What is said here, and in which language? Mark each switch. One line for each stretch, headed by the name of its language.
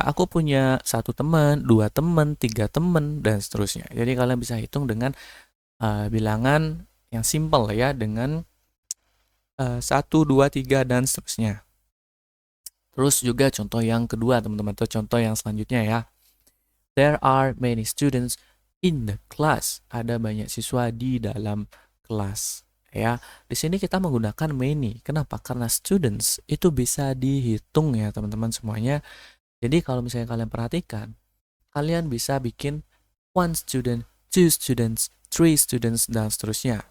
Indonesian: Aku punya satu teman, dua teman, tiga teman dan seterusnya. Jadi kalian bisa hitung dengan bilangan yang simple ya, dengan 1, 2, 3 dan seterusnya. Terus juga contoh yang kedua teman-teman, atau contoh yang selanjutnya ya.
English: There are many students in the class.
Indonesian: Ada banyak siswa di dalam kelas. Ya, di sini kita menggunakan many. Kenapa? Karena students itu bisa dihitung ya teman-teman semuanya. Jadi kalau misalnya kalian perhatikan, kalian bisa bikin
English: one student, two students, three students
Indonesian: dan seterusnya.